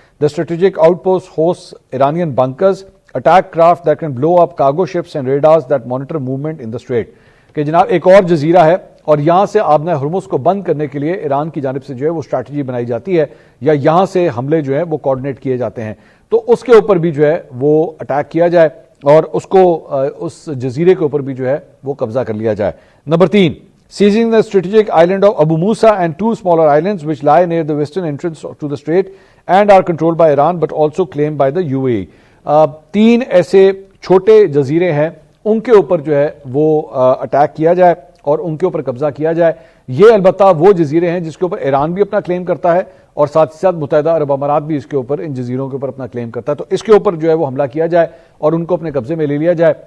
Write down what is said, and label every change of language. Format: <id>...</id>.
<en>The strategic outpost hosts Iranian bunkers, attack craft that can blow up cargo ships and radars that monitor movement in the strait.</en> <ur>کہ جناب ایک اور جزیرہ ہے اور یہاں سے آبنہ ہرمز کو بند کرنے کے لیے ایران کی جانب سے جو ہے وہ اسٹریٹجی بنائی جاتی ہے یا یہاں سے حملے جو ہیں وہ کوارڈینیٹ کیے جاتے ہیں, تو اس کے اوپر بھی جو ہے وہ اٹیک کیا جائے اور اس کو اس جزیرے کے اوپر بھی جو ہے وہ قبضہ کر لیا جائے.</ur> <en>Number 3, seizing the strategic island of Abu Musa and 2 smaller islands which lie near the western entrance to the strait and are controlled by Iran but also claimed by the UAE.</en> <ur>3 ایسے چھوٹے جزیرے ہیں, ان کے اوپر جو ہے وہ attack کیا جائے اور ان کے اوپر قبضہ کیا جائے. یہ البتہ وہ جزیرے ہیں جس کے اوپر ایران بھی اپنا کلیم کرتا ہے اور ساتھ ہی ساتھ متحدہ عرب امارات بھی اس کے اوپر ان جزیروں کے اوپر اپنا کلیم کرتا ہے, تو اس کے اوپر جو ہے وہ حملہ کیا جائے اور ان کو اپنے قبضے میں لے لیا جائے.</ur>